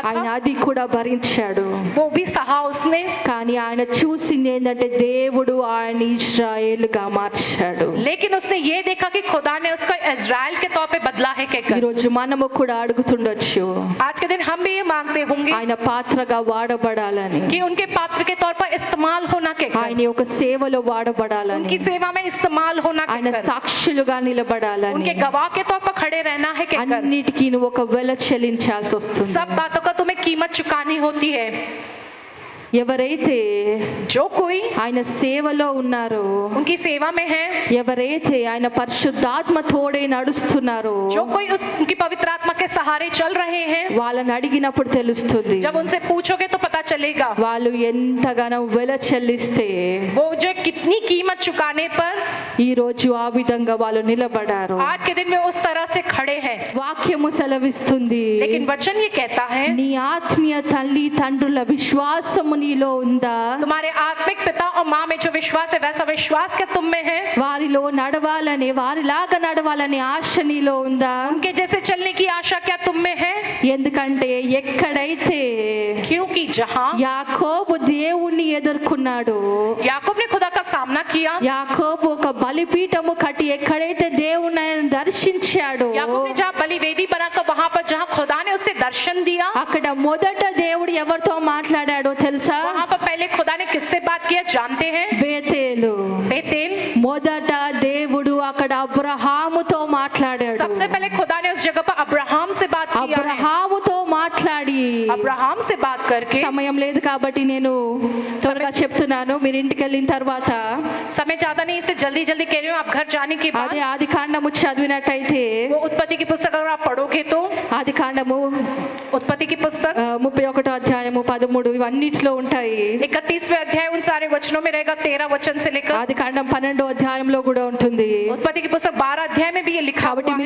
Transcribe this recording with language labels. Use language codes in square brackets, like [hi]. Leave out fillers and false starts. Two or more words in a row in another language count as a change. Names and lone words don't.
[te] ఆయన [hi] था, [te] అది కూడా భరించాడు. [hi] वो भी सहा उसने। [te] కానీ ఆయన చూసింది ఏంటంటే దేవుడు ఆయన ఇశ్రాయేలుగా మార్చాడు. [hi] लेकिन उसने ये देखा कि खुदा ने उसको इजराइल के तौर पे बदला है कहकर। [te] ఈరోజు మనము కూడా అడుగుతుండొచ్చు, [hi] आज के दिन हम भी ये मांगते होंगे [te] ఆయన పాత్రగా వాడబడాలని, [hi] कि उनके पात्र के तौर पर इस्तेमाल होना कहकर, [te] ఆయన యొక్క సేవలో వాడబడాలని, [hi] उनकी सेवा में इस्तेमाल होना [te] ఆయన [hi] कहकर, [te] సాక్షులుగా నిలబడాలని, [hi] उनके गवाह के तौर पर खड़े रहना है कहकर, [te] అన్నిటికీ నువ్వు ఒక వెల చెల్లించాల్సి వస్తుంది. [hi] सब बातों का तुम्हें कीमत चुकानी होती है। [te] ఎవరైతే [hi] जो कोई [te] ఆయన సేవలో ఉన్నారో, [hi] उनकी सेवा में है, [te] ఎవరైతే ఆయన పరిశుద్ధాత్మ తోడే నడుస్తున్నారో, [hi] जो कोई उनकी पवित्र आत्मा के सहारे चल रहे हैं, [te] వాళ్ళని అడిగినప్పుడు తెలుస్తుంది [hi] जब उनसे पूछोगे तो पता चलेगा [te] వాళ్ళు ఎంతగానో వెల చెల్లిస్తే [hi] वो जो कितनी कीमत चुकाने पर [te] ఈ రోజు ఆ విధంగా వాళ్ళు నిలబడారు. [hi] आज के दिन में उस तरह से खड़े हैं। [te] వాక్యము సెలవిస్తుంది, [hi] लेकिन वचन ये कहता है, [te] నీ ఆత్మీయ తల్లి తండ్రుల విశ్వాసము నీలో ఉందా? [hi] तुम्हारे आत्मिक पिता और माँ में जो विश्वास है, वैसा विश्वास क्या तुम में है? [te] వారిలో నడవాలని, వారిలాగా నడవాలని ఆశ నీలో ఉందా? [hi] उनके जैसे चलने की आशा क्या तुम में है? [te] ఎందుకంటే ఎక్కడైతే [hi] क्योंकि जहाँ [te] యాకోబు దేవుణ్ణి ఎదుర్కొన్నాడు, [hi] याकूब ने खुदा का सामना किया, [te] యాకోబు ఒక బలిపీఠము కట్టి ఎక్కడైతే దేవుణ్ణి ఆయన దర్శించాడో, [hi] याकूब ने जहाँ बलिवेदी बनाकर वहां पर जहाँ खुदा ने उसे दर्शन दिया, [te] అక్కడ మొదట దేవుడు ఎవరితో మాట్లాడాడో తెలుసా? [hi] वहां पर पहले खुदा ने किससे बात किया जानते हैं? [te] బేతేలు. [hi] बेतेल। [te] మొదట దేవుడు అక్కడ అబ్రహాముతో మాట్లాడాడు. [hi] सबसे पहले खुदा ने उस जगह पर अब्राहम से बात किया है। [te] అబ్రహాముతో మాట్లాడి [hi] अब्राहम से बात करके, [te] సమయం లేదు కాబట్టి నేను త్వరగా చెప్తున్నాను, మీరు ఇంటికి వెళ్ళిన తర్వాత [hi] समय ज्यादा नहीं इसे जल्दी जल्दी कह रही हूँ, आप घर जाने के बाद [te] అదే ఆది కాండము చదివినట్టయితే, [hi] वो उत्पत्ति की पुस्तक अगर आप पढ़ोगे तो [te] ఆది కాండము [hi] उत्पत्ति की पुस्तक [te] 31 అధ్యాయము 13 ఇవన్నిటిలో ఉంటాయి. [hi] 31वें अध्याय उन सारे वचनों में रहेगा, 13 वचन से लेकर [te] ఆది కాండం 12వ అధ్యాయంలో కూడా ఉంటుంది. [hi] उत्पत्ति की पुस्तक 12 अध्याय में भी ये लिखा [te] కాబట్టి [hi] हुआ